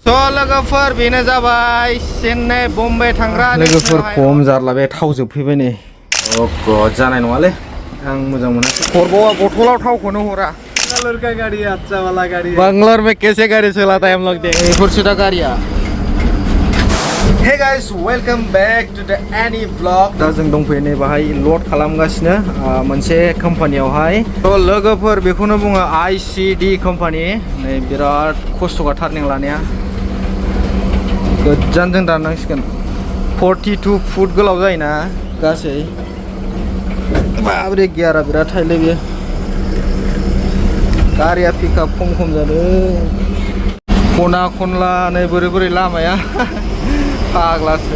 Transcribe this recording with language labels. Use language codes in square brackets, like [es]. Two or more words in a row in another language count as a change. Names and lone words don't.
[brx] लोगोफोर बेनो जाबाय चेन्नाइ बम्बे थांग्रा लोगोफोर खम जारला बे थाव जोबफैबाय नै गद जानाय नङालै आं मोजां मोनाखै हरबावा बथलाव थावखौनो हरा [hi] बंगलोर का गाड़ी है, अच्छा वाला गाड़ी है। बंगलोर में कैसे गाड़ी चलाता है हम लोग देख [brx] फुरसुदा गारिया [en] hey guys welcome back to the Annie blog [brx] दा जों दंफैयो नै बाहाय लड खालामगासिनो मोनसे कम्पानियावहाय लोगोफोर बेखौनो बुङो ICD कम्पानि नै बिराद खस्थ'खा टार्निं लानाया गोजानजों दाननांसिगोन 42 फुट गोलाव जायोना गासै माबोरै गियारा बिराद थायोलै बेयो गारिया पिकआप खम जादों खना खनला नै बोरै लामाया फाग्लासो